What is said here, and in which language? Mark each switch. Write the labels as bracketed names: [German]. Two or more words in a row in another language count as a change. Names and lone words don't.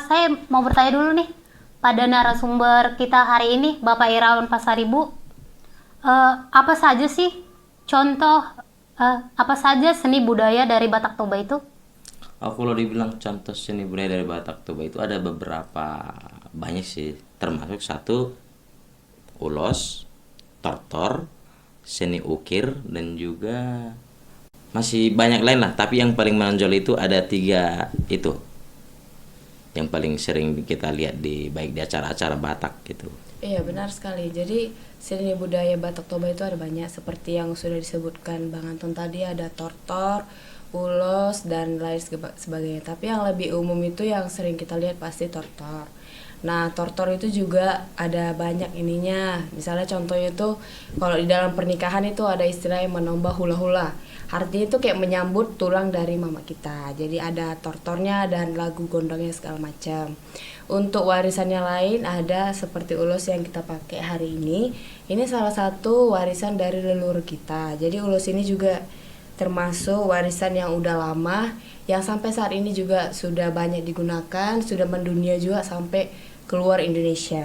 [Indonesian] Saya mau bertanya dulu nih pada narasumber kita hari ini, Bapak Irawan Pasaribu. Apa saja sih contoh, apa saja seni budaya dari Batak Toba itu? Kalau dibilang contoh seni budaya dari Batak Toba itu ada beberapa, banyak sih. Termasuk satu, ulos, tortor, seni ukir, dan juga masih banyak lain lah. Tapi yang paling menonjol itu ada 3 itu yang paling sering kita lihat baik di acara-acara Batak gitu. Iya, benar sekali. Jadi seni budaya Batak Toba itu ada banyak, seperti yang sudah disebutkan Bang Anton tadi, ada tortor, ulos, dan lain sebagainya. Tapi yang lebih umum itu yang sering kita lihat pasti tortor. Nah, tortor itu juga ada banyak ininya. Misalnya contohnya itu kalau di dalam pernikahan itu ada istilah yang menombah hula-hula. Artinya itu kayak menyambut tulang dari mama kita. Jadi ada tortornya dan lagu gondongnya segala macam. Untuk warisannya lain ada seperti ulos yang kita pakai hari ini. Ini salah satu warisan dari leluhur kita. Jadi ulos ini juga termasuk warisan yang udah lama, yang sampai saat ini juga sudah banyak digunakan, sudah mendunia juga sampai keluar Indonesia.